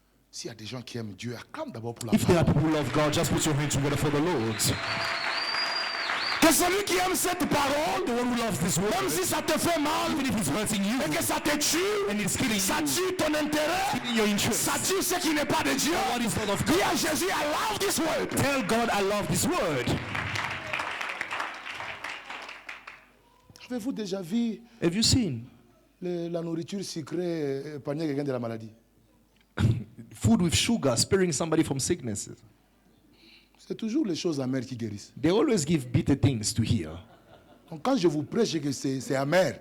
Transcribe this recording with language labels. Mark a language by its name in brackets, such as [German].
[French] S'il y a des gens qui aiment Dieu, acclame d'abord pour la [English] If there are [French] parole. [English] people who love God, just put your hands together for the Lord. [French] Que celui qui aime cette parole, [English] The one who loves this word, [French] même si ça te fait mal, [English] even if it's hurting you [French] et que ça te tue, [English] and it's killing [French] ça [English] you, [French] tue ton intérêt, [English] killing your interest, [French] ça tue ce qui n'est pas de Dieu. [English] what is not of [French] Dis [English] God. [French] à Jésus, [English] I love this word. Tell God I love this word. [French] Avez-vous déjà vu [English] Have you seen [French] la nourriture sucrée épargner quelqu'un de la maladie? [English] food with sugar sparing somebody from sicknesses? [French] C'est toujours les choses amères qui guérissent. [English] They always give bitter things to hear. [French] Donc quand je vous prêche et que c'est amer,